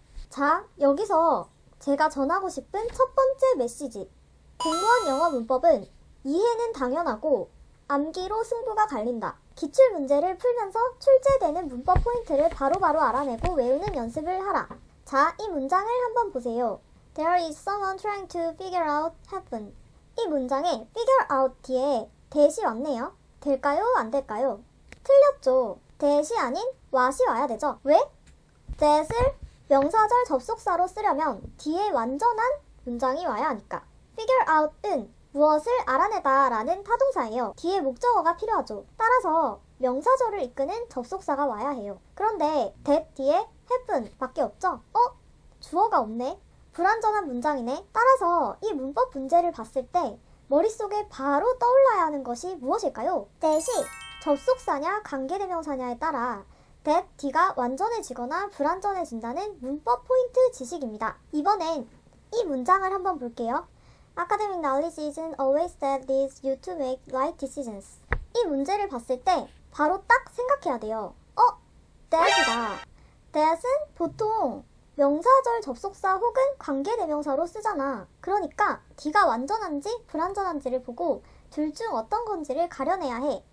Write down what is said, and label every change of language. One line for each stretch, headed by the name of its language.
Korean: 자, 여기서 제가 전하고 싶은 첫 번째 메시지. 공무원 영어 문법은 이해는 당연하고 암기로 승부가 갈린다. 기출문제를 풀면서 출제되는 문법 포인트를 바로바로 알아내고 외우는 연습을 하라. 자, 이 문장을 한번 보세요.
English: There is someone trying to figure out heaven.
Korean: 이 문장에 figure out 뒤에 that이 왔네요. 될까요? 안 될까요? 틀렸죠. that이 아닌 what이 와야 되죠. 왜? that을 명사절 접속사로 쓰려면 뒤에 완전한 문장이 와야 하니까. figure out은 무엇을 알아내다 라는 타동사예요. 뒤에 목적어가 필요하죠. 따라서 명사절을 이끄는 접속사가 와야 해요. 그런데 that 뒤에 happen 밖에 없죠? 주어가 없네. 불완전한 문장이네. 따라서 이 문법 문제를 봤을 때 머릿속에 바로 떠올라야 하는 것이 무엇일까요? that이 접속사냐 관계대명사냐에 따라 that 뒤가 완전해지거나 불완전해진다는 문법 포인트 지식입니다. 이번엔 이 문장을 한번 볼게요.
English: Academic knowledge isn't always that leads you to make right decisions.
Korean: 이 문제를 봤을 때 바로 딱 생각해야 돼요. that이다. that은 보통 명사절 접속사 혹은 관계대명사로 쓰잖아. 그러니까 D가 완전한지 불완전한지를 보고 둘 중 어떤 건지를 가려내야 해.